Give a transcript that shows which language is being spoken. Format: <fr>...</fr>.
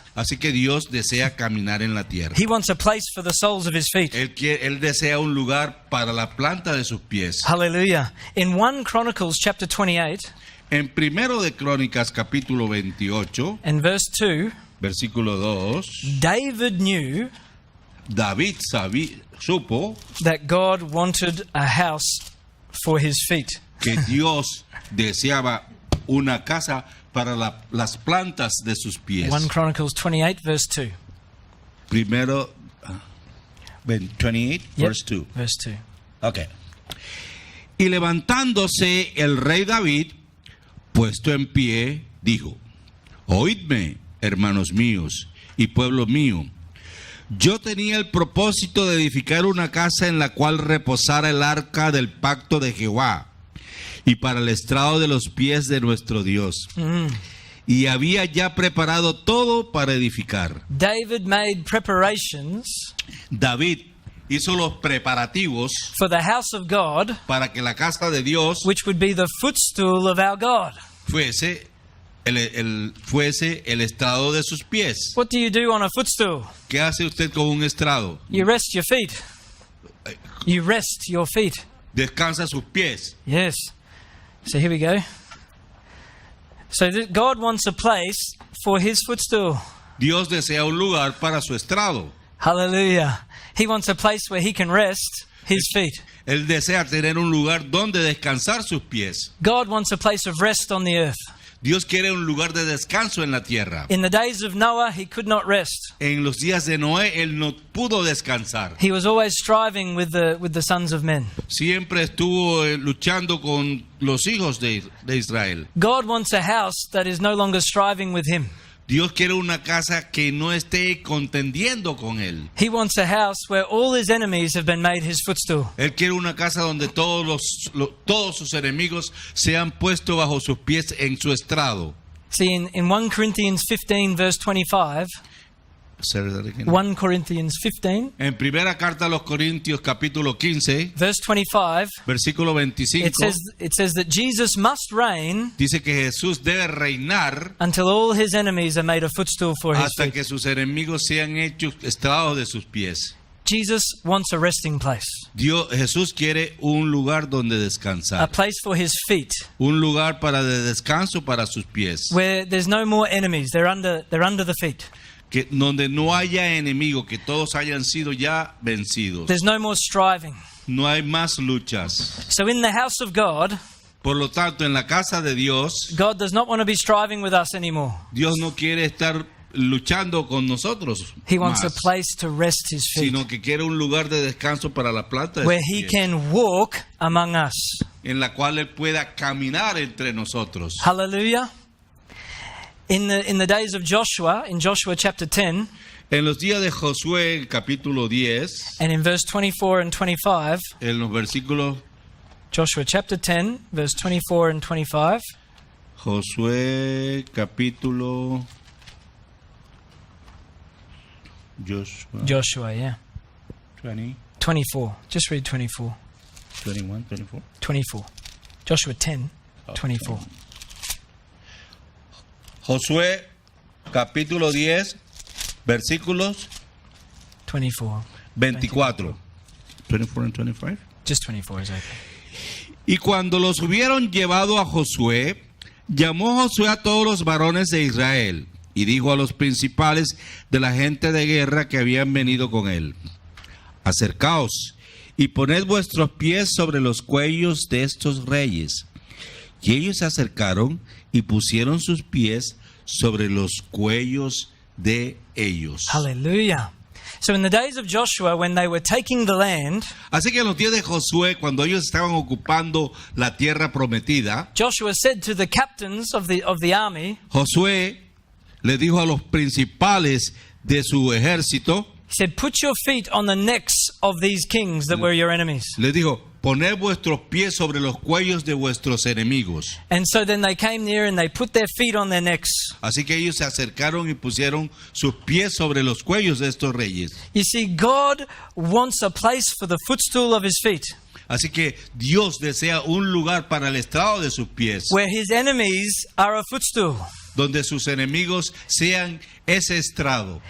<es>Así que Dios desea caminar en la tierra.</es> <en>He wants a place for the soles of his feet.</en> <es>Él desea un lugar para la planta de sus pies.</es> <en>Hallelujah. In 1 Chronicles chapter 28</en> <es>En Primero de Crónicas capítulo 28,</es> <en>and verse 2,</en> <es>versículo 2,</es> <en>David knew</en> <es>David supo</es> <en>that God wanted a house for his feet.</en> <es>que Dios deseaba una casa para las plantas de sus pies.</es> <en>1 Chronicles 28 verse 2.</en> <es>Primero 28</es> <en>Yep, verse 2. Verse 2. Okay.</en> <es>Y levantándose el rey David, puesto en pie, dijo: Oídme, hermanos míos y pueblo mío. Yo tenía el propósito de edificar una casa en la cual reposara el arca del pacto de Jehová y para el estrado de los pies de nuestro Dios. Y había ya preparado todo para edificar.</es> <en>David made preparations</en> <es>David hizo los preparativos</es> <en>for the house of God,</en> <es>para que la casa de Dios</es> <en>which would be the footstool of our God.</en> <es>fuese fuese el estrado de sus pies.</es> <en>What do you do on a footstool?</en> <es>¿Qué hace usted con un estrado?</es> <en>You rest your feet. You rest your feet.</en> <es>Descansa sus pies.</es> <en>Yes. So here we go. So God wants a place for his footstool.</en> <es>Dios desea un lugar para su estrado.</es> <en>Hallelujah. He wants a place where he can rest his feet.</en> <es>Él desea tener un lugar donde descansar sus pies.</es> <en>God wants a place of rest on the earth.</en> <es>Dios quiere un lugar de descanso en la tierra.</es> <en>In the days of Noah, he could not rest.</en> <es>En los días de Noé, él no pudo descansar.</es> <en>He was always striving with the sons of men.</en> <es>Siempre estuvo luchando con los hijos de Israel.</es> <en>God wants a house that is no longer striving with him.</en> <es>Dios quiere una casa que no esté contendiendo con él.</es> <en>He wants a house where all his enemies have been made his footstool.</en> <es>Él quiere una casa donde todos sus enemigos sean puestos bajo sus pies en su estrado.</es> <en>See, in 1 Corinthians 15, verse 25, 1 Corinthians 15,</en> <es>En primera carta a los Corintios, capítulo 15,</es> <en>verse 25,</en> <es>versículo 25,</es> <en>it says that Jesus must reign</en> <es>dice que Jesús debe reinar</es> <en>until all his enemies are made a footstool for his</en> <es>hasta</es> <en>feet.</en> <es>que sus enemigos sean hechos estrados de sus pies.</es> <en>Jesus wants a resting place,</en> <es>Jesús quiere un lugar donde</es> <en>a</en> <es>descansar,</es> <en>place for his feet,</en> <es>un lugar para de descanso para sus pies,</es> <en>where there's no more enemies. They're under the feet.</en> <es>que donde no haya enemigo, que todos hayan sido ya vencidos.</es> <en>There's no more striving.</en> <es>No hay más luchas.</es> <en>So in the house of God,</en> <es>Por lo tanto, en la casa de Dios,</es> <en>God does not want to be striving with us anymore.</en> <es>Dios no quiere estar luchando con nosotros</es> <en>He wants a</en> <es>más,</es> <en>place to rest his feet,</en> <es>sino que quiere un lugar de descanso para la planta de</es> <en>where</en> <es>sus</es> <en>he</en> <es>pies,</es> <en>can walk among us.</en> <es>en la cual Él pueda caminar entre nosotros.</es> <en>Hallelujah. In the days of Joshua, in Joshua chapter 10,</en> <es>En los días de Josué, capítulo 10,</es> <en>and in verse 24 and 25,</en> <es>en los versículos</es> <en>Joshua chapter 10, verse 24 and 25,</en> <es>Josué, capítulo</es> <en>Joshua, yeah,</en> <es>20,</es> <en>24. Just read 24.</en> <es>21, 24.</es> <en>24. Joshua 10, 24.</en> <es>Josué, capítulo 10, versículos 24.</es> <en>24. 24 and 25. Just 24 is okay.</en> <es>Y cuando los hubieron llevado a Josué, llamó Josué a todos los varones de Israel y dijo a los principales de la gente de guerra que habían venido con él: acercaos y poned vuestros pies sobre los cuellos de estos reyes. Y ellos se acercaron y pusieron sus pies sobre los cuellos de ellos.</es> <en>Hallelujah. So in the days of Joshua, when they were taking the land,</en> <es>Así que en los días de Josué, cuando ellos estaban ocupando la tierra prometida,</es> <en>Joshua said to the captains of the army,</en> <es>Josué le dijo a los principales de su ejército,</es> <en>he said, put your feet on the necks of these kings that were your enemies.</en> <es>les dijo: poned vuestros pies sobre los cuellos de vuestros enemigos.</es> <en>And so then they came near and they put their feet on their necks.</en> <es>Así que ellos se acercaron y pusieron sus pies sobre los cuellos de estos reyes.</es> <en>You see, God wants a place for the footstool of his feet,</en> <es>Así que Dios desea un lugar para el estrado de sus pies,</es> <en>where his enemies are a footstool.</en> <es>donde sus enemigos sean ese estrado.</es>